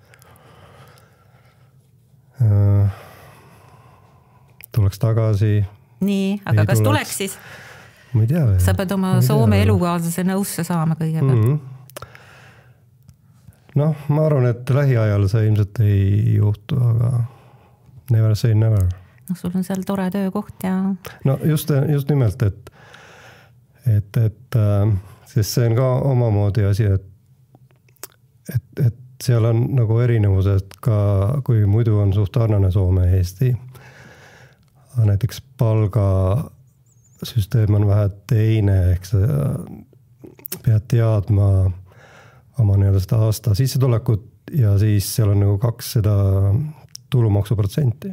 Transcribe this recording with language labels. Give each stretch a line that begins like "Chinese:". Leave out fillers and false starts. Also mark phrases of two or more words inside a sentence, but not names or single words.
Estonian: Tuleks tagasi. Nii, aga kas tuleks siis? Ma ei tea. Sa pead oma Soome elukaaslase nõusse saama kõigepealt. Ma arvan, et lähiajal see ilmselt ei juhtu, aga
English: never say never.
Estonian: Sul on seal tore töökoht ja... No just nimelt, et sest see on ka omamoodi asi, et seal on nagu erinevused ka, kui muidu on suht sarnane Soome ja Eesti. Näiteks palgasüsteem on vähe teine, ehk sa pead teadma oma seda aasta sissetulekut ja siis seal on nagu 2 seda tulumaksuprotsenti.